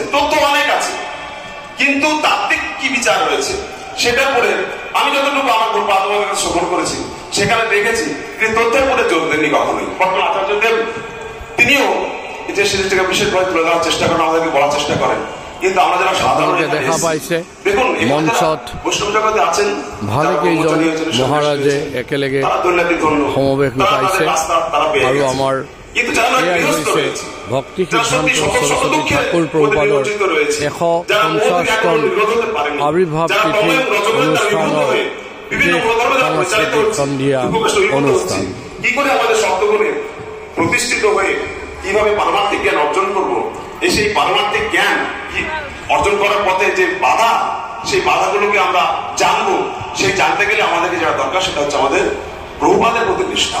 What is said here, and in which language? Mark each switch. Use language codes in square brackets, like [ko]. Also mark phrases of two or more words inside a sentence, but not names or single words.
[bn] তথ্য অনেক আছে, কিন্তু তাত্ত্বিক কি বিচার রয়েছে সেটা পরে আমি যতটুকু আমার বাধ্যবাধকতার কাছে শ্রবণ করেছি সেখানে দেখেছি তিনি তথ্যের উপরে জোর দেননি কখনোই। বর্তমান আচার্যদেব তিনিও যে সেটাকে বিশেষভাবে তুলে ধরার চেষ্টা করেন, আমাদেরকে বলার চেষ্টা করেন। কিন্তু আমরা যারা সাধারণ [as] দেখা পাইছে [bn] দেখুন [as] মঞ্চত [bn] বৈষ্ণৱ জগতে আছেন [as] ভালেকেইজন মহাৰাজে একেলগে সমবেশ গোটাইছে আৰু আমাৰ এয়াই হৈছে ভক্তি সিদ্ধান্ত সৰস্বতী ঠাকুৰ প্ৰভুপাদৰ 150তম আবিৰ্ভাৱ তিথি অনুষ্ঠানৰ সাংস্কৃতিক সন্ধিয়া অনুষ্ঠান। [bn] কি করে আমাদের সপ্তগুণে প্রতিষ্ঠিত হয়ে কিভাবে পারমার্থিক জ্ঞান অর্জন করব, এই সেই পারমার্থিক জ্ঞান অর্জন করার পথে যে বাধা, সেই বাধাগুলোকে আমরা জানবো। সেই জানতে গেলে আমাদেরকে যেটা দরকার সেটা হচ্ছে আমাদের প্রভুপাদের প্রতি নিষ্ঠা।